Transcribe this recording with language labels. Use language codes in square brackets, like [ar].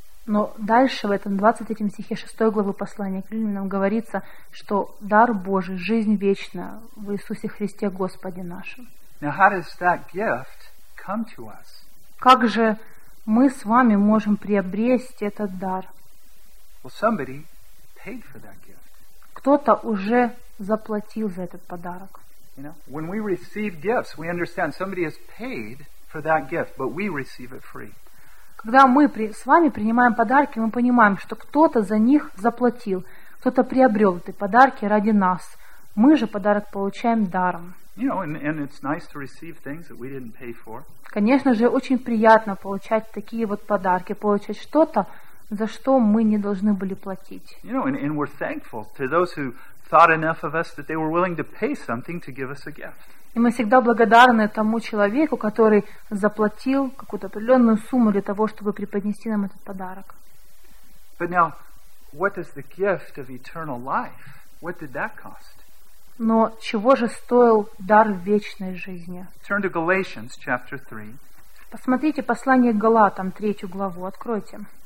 [ru] Но дальше в этом 23 стихе 6 главы послания к Римлянам говорится, что дар Божий, жизнь вечная в Иисусе Христе Господе нашем. [en] Now how does that gift come to us? [ru] Как же мы с вами можем приобрести этот дар? [en] Well, somebody paid for that gift. [ru] кто-то уже заплатил за этот подарок. [en] You know, when we receive gifts, we understand somebody has paid for that gift, but we receive it free. [ru] Когда мы с вами принимаем подарки, мы понимаем, что кто-то за них заплатил, кто-то приобрел эти подарки ради нас. Мы же подарок получаем даром. [en] You know, and it's nice to receive things that we didn't pay for. [ru] Конечно же, очень приятно получать такие вот подарки, получать что-то, за что мы не должны были платить. [en] You know, and we're thankful to those who thought enough of us that they were willing to pay something to give us a gift. [ru] И мы всегда благодарны тому человеку, который заплатил какую-то определенную сумму для того, чтобы преподнести нам этот подарок. [en] But now, what is the gift of eternal life? What did that cost? [ru] Но чего же стоил дар вечной жизни? [en] Turn to Galatians chapter 3. [ru] Посмотрите послание к Галатам, 3 главу, откройте.